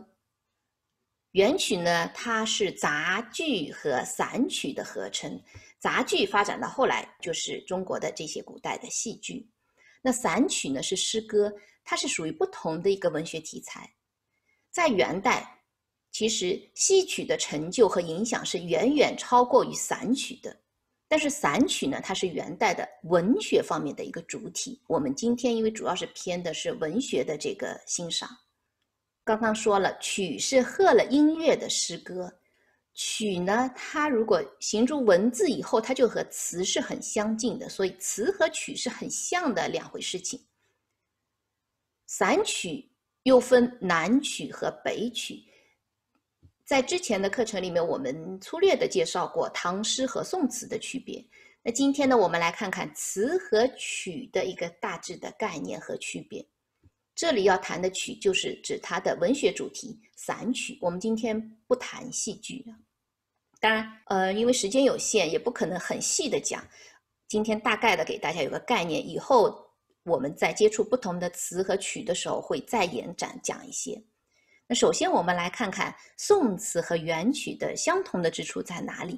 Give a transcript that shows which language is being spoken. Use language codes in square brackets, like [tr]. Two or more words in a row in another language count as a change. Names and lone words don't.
[zh] 元曲呢，它是雜劇和散曲的合稱。雜劇發展到後來就是中國的這些古代的戲劇。那散曲呢是詩歌，它是屬於不同的一個文學題材。在元代，其實戲曲的成就和影響是遠遠超過於散曲的。但是散曲呢，它是元代的文學方面的一個主體。我們今天因為主要是偏的是文學的這個欣賞。剛剛說了，曲是和了音樂的詩歌。曲呢，它如果形成文字以後，它就和詞是很相近的，所以詞和曲是很像的兩回事情。散曲又分南曲和北曲。在之前的課程裡面，我們粗略的介紹過唐詩和宋詞的區別。那今天呢，我們來看看詞和曲的一個大致的概念和區別。這裡要談的曲就是指它的文學主題散曲。我們今天不談戲劇。當然，因為時間有限，也不可能很細的講。今天大概的給大家有個概念，以後我們在接觸不同的詞和曲的時候會再延展講一些。那首先我們來看看宋詞和元曲的相同的之處在哪裡。